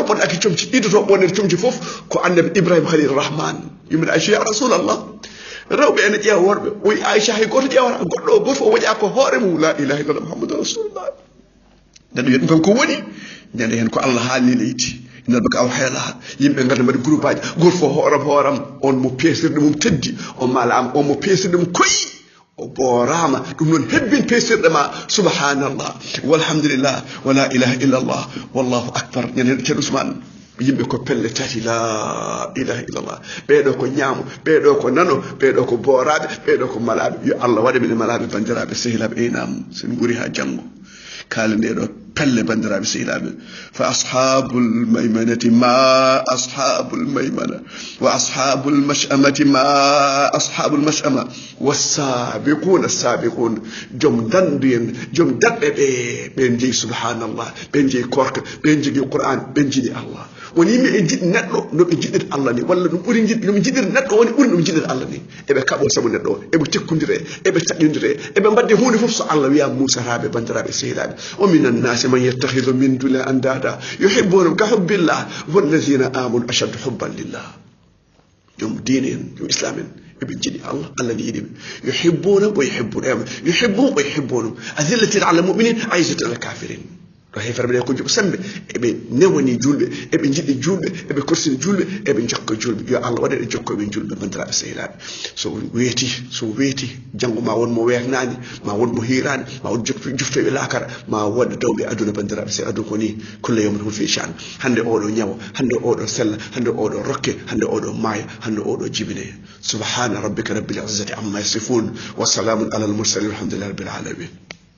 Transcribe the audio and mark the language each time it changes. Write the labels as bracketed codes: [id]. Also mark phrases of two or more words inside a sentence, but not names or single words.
[ff] ɓonɗaki comci ɗidoto ɓonere comci fof ko annabi Ibrahima Khalil Rahman yimɓe Aisha [ar] يا رسول الله [ff] rewɓe ene ƴeewa worɓe o wi Aisha hay goto ƴewata goɗɗo o goto o waɗa ko hoore mum [ar] لا إله إلا الله محمد رسول الله [ff] neɗɗo wiya ɗum tan ko woni ñande hen ko Allah haalni leydi neɗɗo ko aw heelaha yimɓe garda mbaɗi groupe aji goto fof hooram on mo peesirɗe mum teddi on malama on mo peesirɗe mum koyi o boorama ɗum noon hebbin peesirɗe ma [ar] سبحان الله والحمد لله ولا إله إلا الله والله أكبر [ff] ñande hen ceerno Ousmane yimɓe ko pelle tati [ar] لا إله إلا الله [ff] ɓeɗo ko ñaamo ɓeɗo ko nano ɓeɗo ko booraɓe ɓeɗo ko malaɓe yo Allah waɗa mine malaɓe bandiraɓe sehilaɓe enam sen ɓuuri ha janggo kala ndeɗo pelle bandiraɓe sehilaɓe [ar] فأصحاب الميمنة ما أصحاب الميمنة وأصحاب المشأمة ما أصحاب المشأمة والسابقون السابقون [ff] joom danduyen joom daɗɗe ɓen jeeyi subhanallah ɓen jeeyi korka ɓen jogui Qur'an ɓen jiiɗi Allah woni yimɓe e jiɗi neɗɗo noɓe jiɗir Allah ni walla ɗum ɓuuri jiɗ noɓe jiɗir neɗɗo woni ɓuuri noɓe jiɗir Allah ni eɓe kaɓo saabu neɗɗo o eɓe tekkodire eɓe taƴodire eɓe mbadde hunde foof so Allah wiya musataɓe bandiraɓe sehilaɓe o [ar] من الناس من يتخذ من دون أندادا يحبونهم كحب الله والذين آمنوا أشد حبا لله [ff] joom diine en joom islam en eɓe jiɗi Allah Allah ne yiɗiɓe [ar] يحبونهم ويحبونهم يحبونهم ويحبونهم أذلة على المؤمنين أعزة على الكافرين [ff] ko hefere ɓe ko juɓe sembe eɓe newani julɓe eɓe jiɗi julɓe eɓe korsini julɓe eɓe jokka julɓe yo Allah waɗe jokkoɓe julɓe bandiraɓe sehilaɓe so weeti janggo ma won mo weernani ma won mo hirani ma won juftoɓe lakara ma won dawɓe aduna bandiraɓe se aduna ko ni [ar] كل يوم هو في شأن [ff] hande oɗo ñawo hande oɗo sella hande oɗo rokke hande oɗo maaya hande oɗo jibine [ar] سبحان ربك رب العزة عما يصفون وسلام على المرسلين والحمد لله رب العالمين